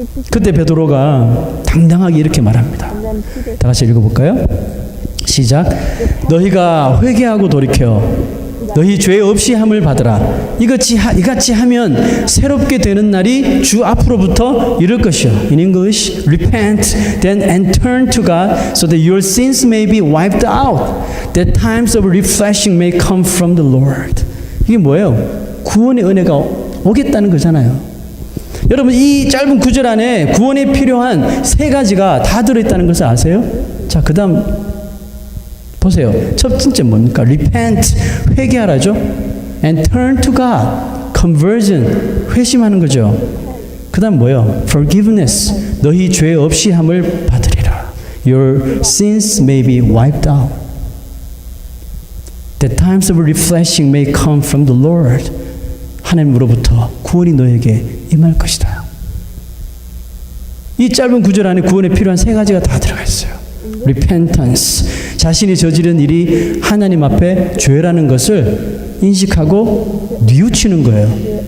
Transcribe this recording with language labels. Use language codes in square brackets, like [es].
[ko] 그때 베드로가 당당하게 이렇게 말합니다. 다 같이 읽어볼까요? 시작. 너희가 회개하고 돌이켜 너희 죄 없이 함을 받으라. 이같이 하면 새롭게 되는 날이 주 앞으로부터 이를 것이요. [en] In English, repent then and turn to God so that your sins may be wiped out, that times of refreshing may come from the Lord. [ko] 이게 뭐예요? 구원의 은혜가 오겠다는 거잖아요. 여러분, 이 짧은 구절 안에 구원에 필요한 세 가지가 다 들어있다는 것을 아세요? 자, 그 다음 보세요. 첫 번째 뭡니까? Repent, 회개하라죠. [en] And turn to God, conversion, [ko] 회심하는 거죠. 그 다음 뭐예요? [en] Forgiveness, [ko] 너희 죄 없이 함을 받으리라. [en] Your sins may be wiped out. The times of refreshing may come from the Lord. [ko] 하나님으로부터 구원이 너에게 임할 것이다. 이 짧은 구절 안에 구원에 필요한 세 가지가 다 들어가 있어요. Repentance, 자신이 저지른 일이 하나님 앞에 죄라는 것을 인식하고 뉘우치는 거예요.